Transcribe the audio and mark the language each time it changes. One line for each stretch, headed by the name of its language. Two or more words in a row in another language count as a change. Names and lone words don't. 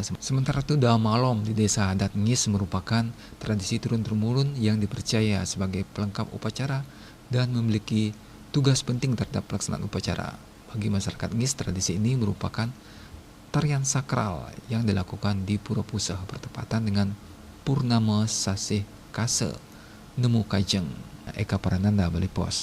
Indonesian: Sementara itu, dae malom di Desa Adat Ngis merupakan tradisi turun-temurun yang dipercaya sebagai pelengkap upacara dan memiliki tugas penting terhadap pelaksanaan upacara. Bagi masyarakat Ngis, tradisi ini merupakan tarian sakral yang dilakukan di Pura Puseh bertepatan dengan Purnama Sasih Kase Nemu Kajeng. Eka Parananda, Bali Pos.